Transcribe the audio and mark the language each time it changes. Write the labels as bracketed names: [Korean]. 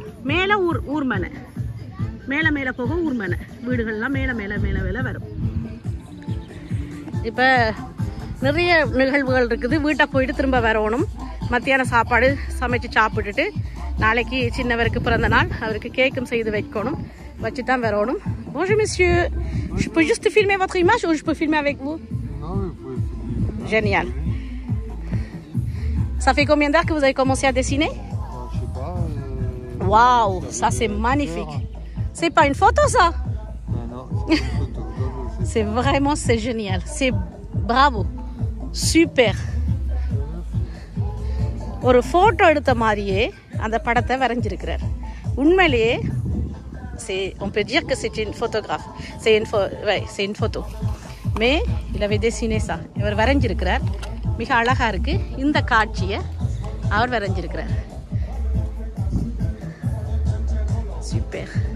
[Tamil] மேலே ஊர்மனை, மேலே போக ஊர்மனை வீடுகள்லாம் மேலே வரும். இப்போ நிறைய நிகழ்வுகள் இருக்குது. வீட்டை போயிட்டு திரும்ப வரணும். மத்தியான சாப்பாடு சமைச்சு சாப்பிட்டுட்டு நாளைக்கு சின்னவருக்கு பிறந்த நாள், அவருக்கு கேக்கும் செய்து வைக்கணும். வச்சு தான் வரணும். [French] Bonjour monsieur, je peux juste filmer votre image ou je peux filmer avec vous? Non, vous pouvez filmer. Génial. Ça fait combien d'heures que vous avez commencé à dessiner? Je sais pas. Waouh, ça c'est magnifique. C'est pas une photo ça? Non, c'est une photo. C'est vraiment, c'est génial. C'est bravo. Super. [Tamil] ஒரு photo எடுத்த மாதிரியே அந்த படத்தை வரைஞ்சிருக்கிறார். உண்மையிலேயே [French] on peut dire que c'est une photographe. C'est une photo. Mais il avait dessiné ça. [Tamil] இவர் வரைஞ்சிருக்கிறார். மிக அழகா இருக்கு. இந்த காட்சியை அவர் வரைஞ்சிருக்கிறார். சூப்பர்.